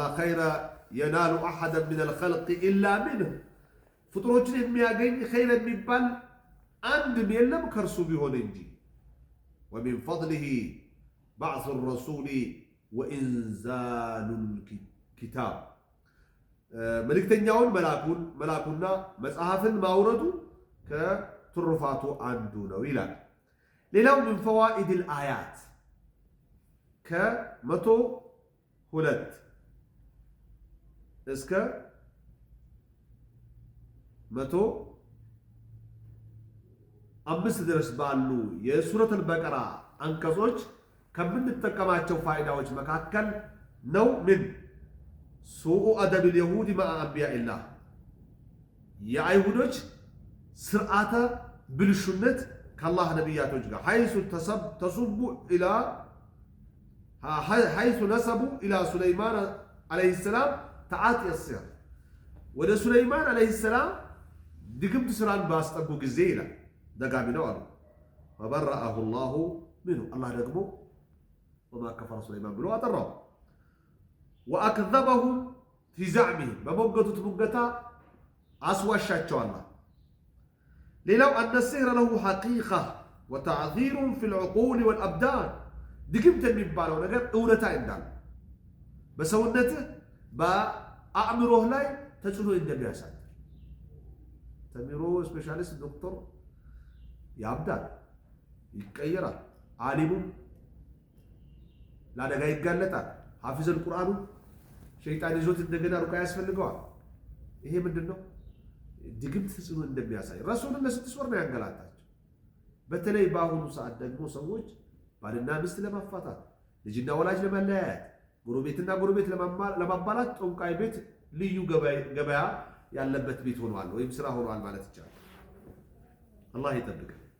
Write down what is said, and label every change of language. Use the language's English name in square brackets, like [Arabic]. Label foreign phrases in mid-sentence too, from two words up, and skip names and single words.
[Arabic] خير ينال أحدا من الخلق إلا منه [Amharic] ፍጡሮችን የሚያገኝ ኸይር የሚባል አንድም የለም ከርሱ ቢሆን እንጂ [Arabic] ومن فضله بعث الرسول وإنزال الكتاب [Amharic] መልእክተኛውን መላኩና መጽሐፍን ማውረዱ ከትሩፋቱ አንዱ ነው ይላል ሌላው [Arabic] من فوائد الآيات [Amharic] ከ102 እስከ 105 ድረስ ባሉ የሱረት አልበቀራ አንቀጾች ከምንጠቀማቸው ፋይዳዎች መካከል ነው [Arabic] من سوء أدب اليهود مع أنبياء الله [Amharic] የአይሁዶች ስርዓተ ብልሹነት ከአላህ ነብያቶች ጋር [Arabic] حيث نسبوا الى سليمان عليه السلام تعاطي السحر [Amharic] ወደ ሱለይማን [Arabic] عليه السلام [Amharic] ድግምት ስራን ባስጠጉ ጊዜ ይላል ደጋሚ ነው አሉ [Arabic] فبرأه الله منه [Amharic] الله ደግሞ وما [Arabic] كفر سليمان [Amharic] ብሎ አጠራው [Arabic] وأكذبهم في زعمه [Amharic] በሞገቱት ሙገታ አስዋሻቸው አላህ ሌላው [Arabic] أن السحر له حقيقة وتعذير في العقول والأبدان [Amharic] ድግምት የሚባለው ነገር እውነታ እንዳለ በሰውነትህ በአእምሮህ ላይ ተጽዕኖ እንደሚያሳይ ተሚሮ ስፔሻሊስት ዶክተር ያብዳል ይቀየራል ዓሊሙ ለአደጋ ይጋለጣል [Arabic] حافظ القرآن [Amharic] ሸይጣን ይዞት እንደገና ሩቃ ያስፈልገዋል ይሄ ምንድነው ድግምት ተጽዕኖ እንደሚያሳይ ረሱልን ለስድስት ወር ነው ያንገላታቸው በተለይ በአሁኑ ሰዓት ደግሞ ሰዎች ባልና ሚስት ለማፋታት ልጅና ወላጅ ለመለያየት ጎረቤትና ጎረቤት ለማባላት ጠንቋይ ቤት ልዩ ገበያ ያለበት ቤት ሆኗል ወይም ስራ ሆኗል ማለት ይቻላል አላህ ይጠብቅ